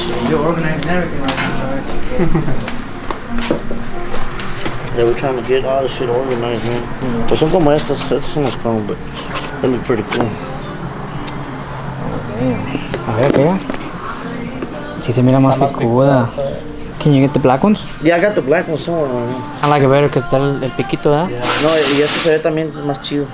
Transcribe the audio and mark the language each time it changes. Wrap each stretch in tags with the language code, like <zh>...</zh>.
<en>You're organized and everything right now. Yeah, we're trying to get all this shit organized, man.</en> <es>Pues son como estas son las Chrome,</es> <en>but they look pretty cool.</en> <es>A ver, pega. Sí se mira más picuda.</es> <en>Can you get the black ones? Yeah, I got the black one somewhere right now. I like it better because</en> <es>está el piquito, ¿verdad?</es> <en>Yeah.</en> <es>No, y este se ve también más chido.</es>